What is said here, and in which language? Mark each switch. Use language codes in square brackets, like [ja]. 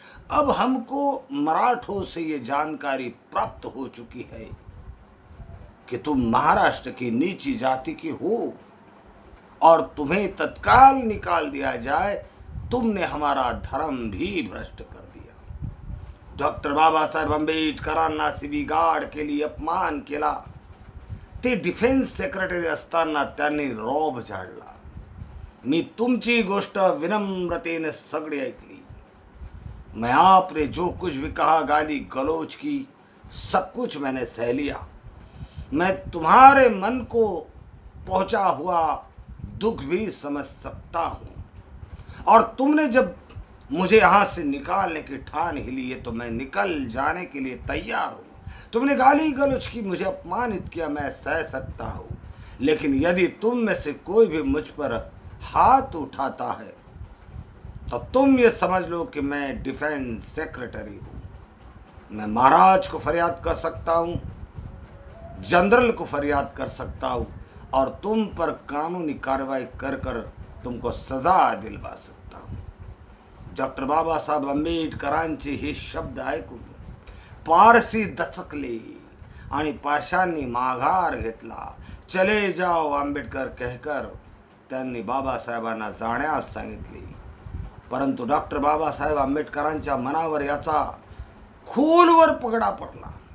[hi] अब हमको मराठों से ये जानकारी प्राप्त हो चुकी है कि तुम महाराष्ट्र की नीची जाति की हो और तुम्हें तत्काल निकाल दिया जाए। तुमने हमारा धर्म भी भ्रष्ट कर दिया। [mr] डॉक्टर बाबासाहेब आंबेडकरांना शिवीगाळ केली, अपमान केला। ते डिफेन्स सेक्रेटरी असताना त्यांनी रौब झाडला। मी तुमची गोष्ट विनम्रतेने सगळी ऐकली। [hi] मैं आपने जो कुछ भी कहा, गाली गलौज की, सब कुछ मैंने सह लिया। मैं तुम्हारे मन को पहुंचा हुआ दुख भी समझ सकता हूँ और तुमने जब मुझे यहाँ से निकालने की ठान ही ली है तो मैं निकल जाने के लिए तैयार हूँ। तुमने गाली गलौज की, मुझे अपमानित किया, मैं सह सकता हूँ, लेकिन यदि तुम में से कोई भी मुझ पर हाथ उठाता है तो तुम ये समझ लो कि मैं डिफेंस सेक्रेटरी हूँ। मैं महाराज को फरियाद कर सकता हूँ, जनरल को फरियाद कर सकता हूँ और तुम पर कानूनी कार्रवाई कर कर तुमको सजा दिलवा सकता हूँ। [mr] डॉक्टर बाबासाहेब आंबेडकरांचे हे शब्द ऐकून पारसी दचकले आणि पारशांनी माघार घेतला। [hi] चले जाओ आंबेडकर कहकर [mr] त्यांनी बाबासाहेबांना जाण्यास सांगितले। परंतु डॉक्टर बाबासाहेब आंबेडकरांच्या मनावर याचा खोलवर पगडा पडला।